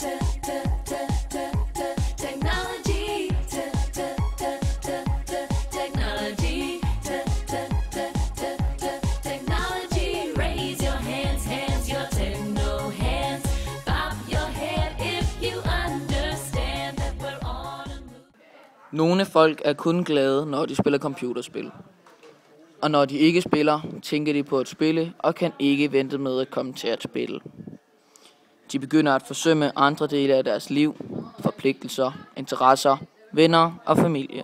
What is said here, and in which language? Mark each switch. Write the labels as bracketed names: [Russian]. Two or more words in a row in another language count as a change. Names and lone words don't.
[English] Technology. Technology. Technology. Raise your hands, your techno hands. Bob your head if you understand that we're on a move. [Danish] Nogle folk er kun glade, når de spiller computerspil. Og når de ikke spiller, tænker de på at spille og kan ikke vente med at komme til at spille. De begynder at forsømme andre dele af deres liv, forpligtelser, interesser, venner og familie.